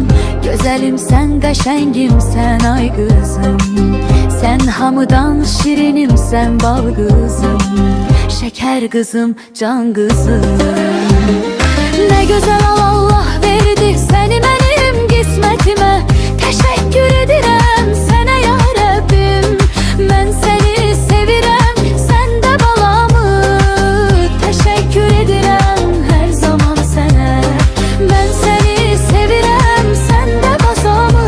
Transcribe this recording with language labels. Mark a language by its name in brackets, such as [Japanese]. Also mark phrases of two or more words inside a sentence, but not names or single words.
[Azerbaijani] Güzelimsen, qəşəngimsən ay kızım. Sen hamıdan şirinimsən bal kızım. [Turkish] Şeker kızım, can kızım. Ne güzel Allah verdi seni benim qismetimə. [Azerbaijani] Teşekkür edirəm sənə ya Rəbbim. Mən seni sevirəm, sən də balamı. Teşekkür edirəm her zaman sənə. Mən seni sevirəm, sən də bazamı.